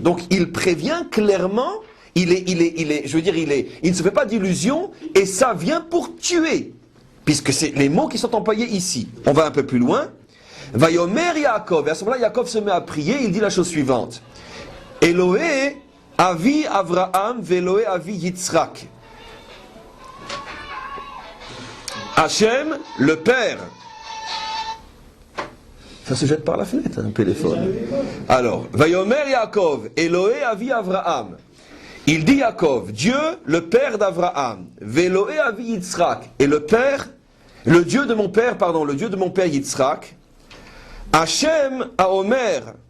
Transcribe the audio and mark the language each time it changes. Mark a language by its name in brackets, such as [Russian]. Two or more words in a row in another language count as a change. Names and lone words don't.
[French] Donc il prévient clairement, il ne se fait pas d'illusions, et ça vient pour tuer. Puisque c'est les mots qui sont employés ici. On va un peu plus loin. [Hebrew] ויאמר יעקב. [French] Et à ce moment-là, Yaakov se met à prier, il dit la chose suivante. [Hebrew] אלהי אבי אברהם, ואלהי אבי יצחק. [French] Hachem, le père. Ça se jette par la fenêtre, un téléphone. Alors, [Hebrew] ויאמר יעקב, אלהי אבי אברהם. [French] Il dit Yaakov, Dieu, le père d'Avraham, [Hebrew] ואלהי אבי יצחק, [French] et le Dieu de mon père Yitzhak, [Hebrew] ה' האומר.